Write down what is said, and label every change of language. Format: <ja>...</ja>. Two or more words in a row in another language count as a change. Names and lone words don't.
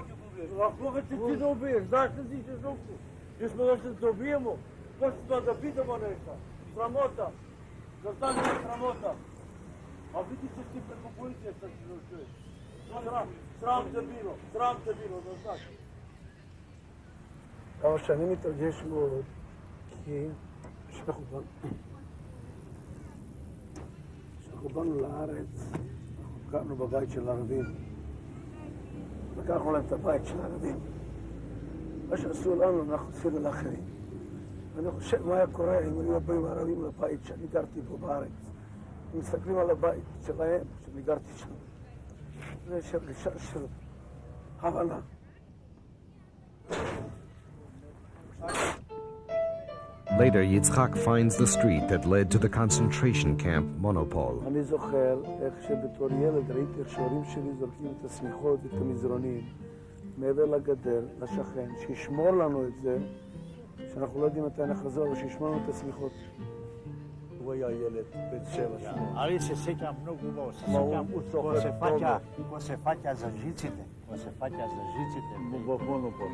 <sr>Koga će ti da ubiješ? Znaš da si ćeš ruku? Jer smo došli da ubijemo, došli smo da pitamo nešto. Sramota. Da znaš da je sramota. A vidit ćeš ti preko policije šta ćeš da čuješ. Sram te bilo, da znaš.</sr> <he>כמה שנים מתרגש מאוד, כי כשאנחנו באנו לארץ, גרנו בבית של הערבים. לקחנו להם את הבית של הערבים. מה שעשו לנו, אנחנו עשינו לאחרים. ואני חושב מה היה קורה אם היו באים הערבים לבית שאני גרתי פה בארץ. הם מסתכלים על הבית שלהם, שאני גרתי שם. זה הרגשה של הבנה.</he> <en>Later, Yitzchak finds the street that led to the concentration camp Monopol.</en> <he>אני זוכר איך שבתור ילד ראיתי איך שההורים שלי זורקים את השמיכות ואת המזרונים מעבר לגדר, לשכן, שישמור לנו את זה, שאנחנו לא יודעים מתי נחזור, אבל שישמור לנו את השמיכות. הוא היה ילד, בן 7-8.</he> <sr>Ali se sjećam mnogo, ko se faća za žicite.</sr> <he>במונופול.</he>